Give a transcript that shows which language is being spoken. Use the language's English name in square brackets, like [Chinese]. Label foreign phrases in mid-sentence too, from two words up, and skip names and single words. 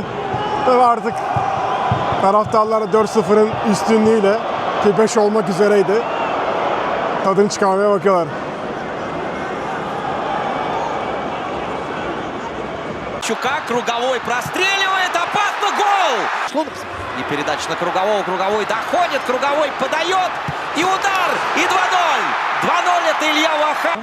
[Turkish] Ve artık taraftarlar 4-0'ın üstünlüğüyle, ki 5 olmak üzereydi, tadını çıkarmaya bakıyorlar. [Russian] Чука, круговой простреливает, опасно, гол! И передача на Кругового, Круговой доходит, Круговой подает, и удар, и 2-0! 2-0 это Илья Вахан.